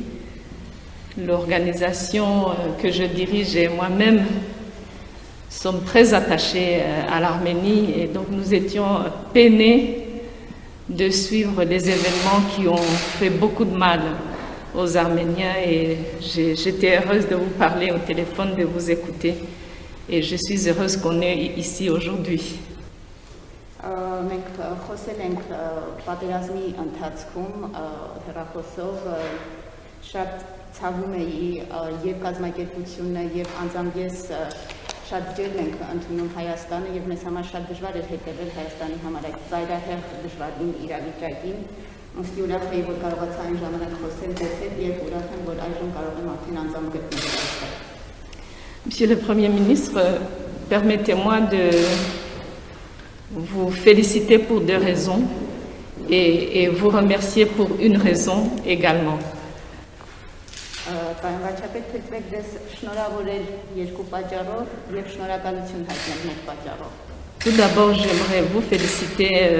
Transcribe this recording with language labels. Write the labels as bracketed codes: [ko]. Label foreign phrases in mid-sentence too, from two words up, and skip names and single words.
[fr] L'organisation que je dirige et moi-même sommes très attachés à l'Arménie et donc nous étions peinés de suivre les événements qui ont fait beaucoup de mal aux Arméniens et j'étais heureuse de vous parler au téléphone, de vous écouter et je suis heureuse qu'on est ici aujourd'hui. [hy] Մենք խոսել ենք պատերազմի ընթացքում հեռախոսով շատ ցավում էի եւ կազմակերպությունը եւ անձամբ ես շատ ջերմ ենք ընդունում Հայաստանը եւ մեզ համար շատ դժվար էր հետեւել Հայաստանի համար այդ ծայրահեղ դժվարին իրավիճակին ըստ ուրախ էի որ կարողացա այն ժամանակ խոսել ձեզ հետ եւ ուրախ եմ որ այժմ կարող եմ արդեն անձամբ գտնվել այստեղ։ [fr] Monsieur le Premier ministre, permettez-moi de vous féliciter pour deux raisons et vous remercier pour une raison également. Tout d'abord, j'aimerais vous féliciter.